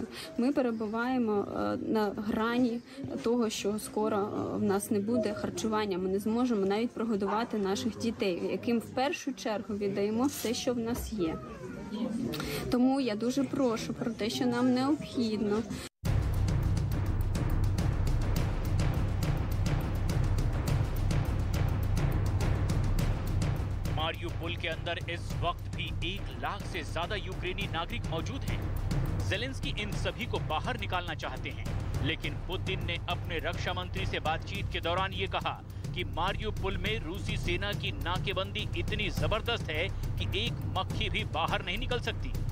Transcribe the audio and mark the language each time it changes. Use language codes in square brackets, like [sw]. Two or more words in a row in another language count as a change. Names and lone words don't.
[uk] Ми перебуваємо на грані того, що скоро в нас не буде харчування. Ми не зможемо навіть прогодувати наших дітей, яким в першу чергу віддаємо все, що в нас є. Тому я дуже прошу про те, що нам необхідно. [hi] मारियुपोल के अंदर इस वक्त भी 1 लाख से ज्यादा यूक्रेनी नागरिक मौजूद हैं। ज़ेलेंस्की इन सभी को बाहर निकालना चाहते हैं, लेकिन पुतिन ने अपने रक्षा मंत्री से बातचीत के दौरान ये कहा कि मारियुपोल में रूसी सेना की नाकेबंदी इतनी जबरदस्त है कि एक मक्खी भी बाहर नहीं निकल सकती।